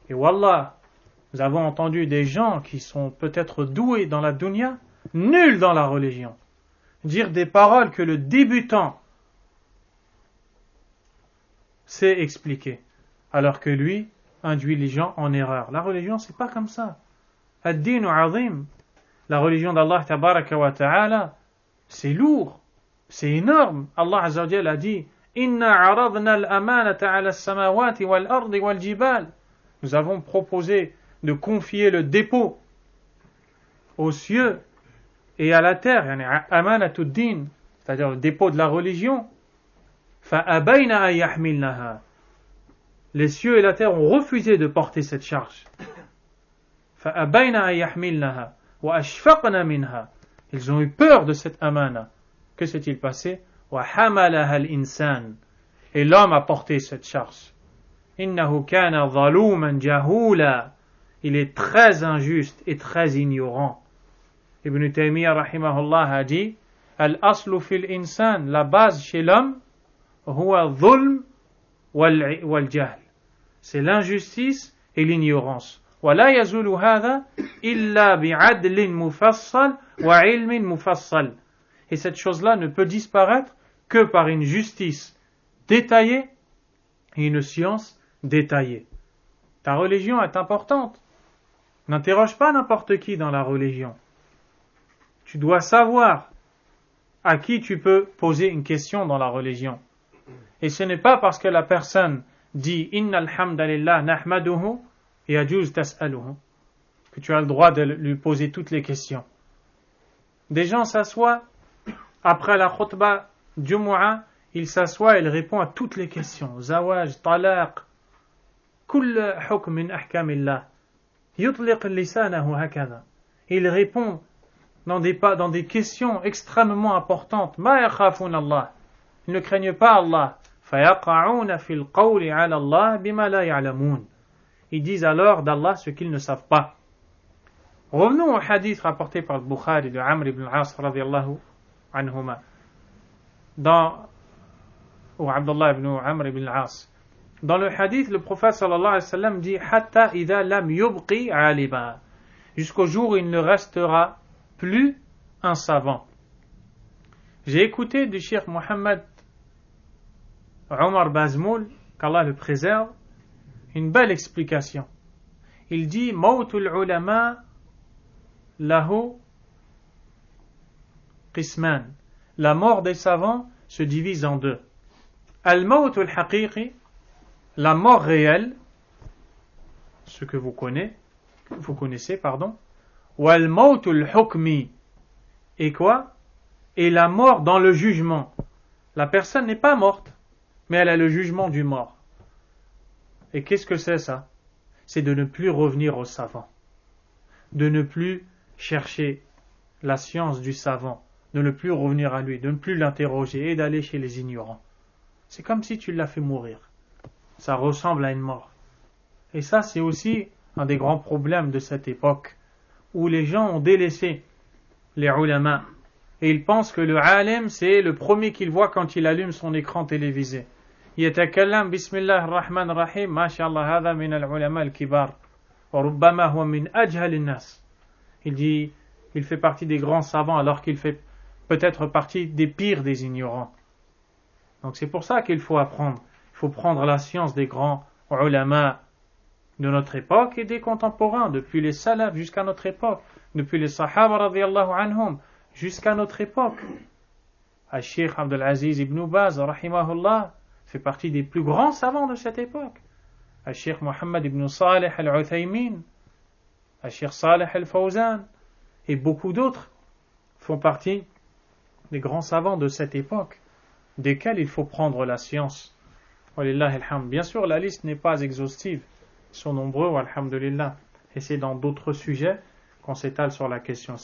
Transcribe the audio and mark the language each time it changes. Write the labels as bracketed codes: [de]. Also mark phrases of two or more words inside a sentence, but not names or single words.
[fr] Et wallah, Nous avons entendu des gens qui sont peut-être doués dans la dunya, nuls dans la religion, dire des paroles que le débutant sait expliquer, alors que lui induit les gens en erreur. La religion, c'est pas comme ça. [ar] الدين عظيم. [fr] La religion d'Allah [ar] تبارك وتعالى, [fr] c'est lourd, c'est énorme. Allah [ar] عز وجل [fr] a dit: [ar] إنا عرضنا الأمانة على السماوات والأرض والجبال. [fr] Nous avons proposé de confier le dépôt aux cieux et à la terre, [ar] يعني أمانة الدين, [fr] c'est-à-dire le dépôt de la religion. [ar] فأبين أن يحملنها. [fr] Les cieux et la terre ont refusé de porter cette charge. [ar] فأبين أن يحملنها وأشفقن منها. [fr] Ils ont eu peur de cette amana. Que s'est-il passé? [ar] وحملها الإنسان. [fr] Et l'homme a porté cette charge. [ar] إنه كان ظلوما جهولا. [fr] Il est très injuste et très ignorant. Ibn Taymiyyah rahimahullah a dit: [ar] الأصل في الإنسان, [fr] la base chez l'homme, [ar] هو الظلم والجهل. [fr] C'est l'injustice et l'ignorance. [ar] ولا يزول هذا إلا بعدل مفصل وعلم مفصل. [fr] Et cette chose-là ne peut disparaître que par une justice détaillée et une science détaillée. Ta religion est importante. N'interroge pas n'importe qui dans la religion. Tu dois savoir à qui tu peux poser une question dans la religion. Et ce n'est pas parce que la personne dit [ar] إن الحمد لله نحمده يجوز تسأله [fr] que tu as le droit de lui poser toutes les questions. Des gens s'assoient après la [ar] خطبة الجمعة, [fr] il s'assoit et il répond à toutes les questions. [ar] زواج، طلاق، كل حكم من أحكام الله. يطلق لسانه هكذا. [fr] Il répond dans des questions extrêmement importantes. [ar] ما يخافون الله. [fr] Ils ne craignent pas Allah. [ar] فيقعون في القول على الله بما لا يعلمون. [fr] Ils disent alors d'Allah ce qu'ils ne savent pas. Revenons au hadith rapporté par le Bukhari de Amr ibn al-As [ar] رضي الله عنهما. [fr] Ou Abdullah ibn Amr ibn al-As. Dans le hadith, le prophète [ar] صلى الله عليه وسلم [fr] dit [ar] حتى إذا لم يبق عالما. [fr] Jusqu'au jour où il ne restera plus un savant. J'ai écouté du Cheikh Mohammed Omar Bazmoul, qu'Allah le préserve, une belle explication. Il dit [ar] موت العلماء له قسمان. [fr] La mort des savants se divise en deux. [ar] الموت الحقيقي, [fr] la mort réelle, ce que vous connaissez, [ar] والموت الحكمي, [fr] et quoi? Et la mort dans le jugement. La personne n'est pas morte, mais elle a le jugement du mort. Et qu'est-ce que c'est ça? C'est de ne plus revenir au savant, de ne plus chercher la science du savant, de ne plus revenir à lui, de ne plus l'interroger et d'aller chez les ignorants. C'est comme si tu l'as fait mourir. Ça ressemble à une mort. Et ça, c'est aussi un des grands problèmes de cette époque, où les gens ont délaissé les ulama, et ils pensent que le alim, c'est le premier qu'il voit quand il allume son écran télévisé. [ar] يتكلم بسم الله الرحمن الرحيم، ما شاء الله، هذا من العلماء الكبار، وربما هو من أجهل الناس. [fr] Il dit, il fait partie des grands savants, alors qu'il fait peut-être partie des pires des ignorants. Donc c'est pour ça qu'il faut apprendre. Il faut prendre la science des grands ulama de notre époque et des contemporains, depuis les salafs jusqu'à notre époque, depuis les sahaba [ar] رضي الله عنهم [fr] jusqu'à notre époque. Al-Sheikh Abdul Aziz ibn Baz rahimahullah fait partie des plus grands savants de cette époque. Al-Sheikh Mohammed ibn Salih al-Uthaymin, Al-Sheikh Salih al-Fawzan et beaucoup d'autres font partie des grands savants de cette époque, desquels il faut prendre la science. [ar] ولله الحمد. [fr] Bien sûr, la liste n'est pas exhaustive. Ils sont nombreux, alhamdulillah. Et c'est dans d'autres sujets qu'on s'étale sur la question.